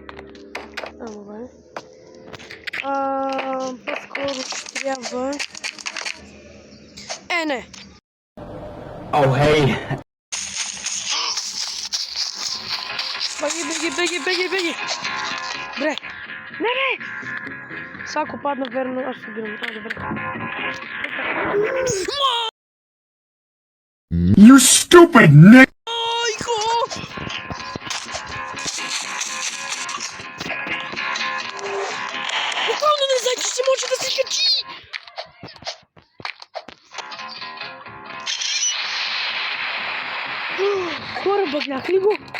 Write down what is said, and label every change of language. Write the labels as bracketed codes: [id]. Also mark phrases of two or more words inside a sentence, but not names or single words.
[bg] Добре. По-скоро ще трябва... не. Хей! Беги! Добре. Не! Сега ако падна верно, аз ще убирам. Добре. [en] You stupid Nick! [bg] Буквално не знае, че ще може да се качи! Хора, бъгнах ли го?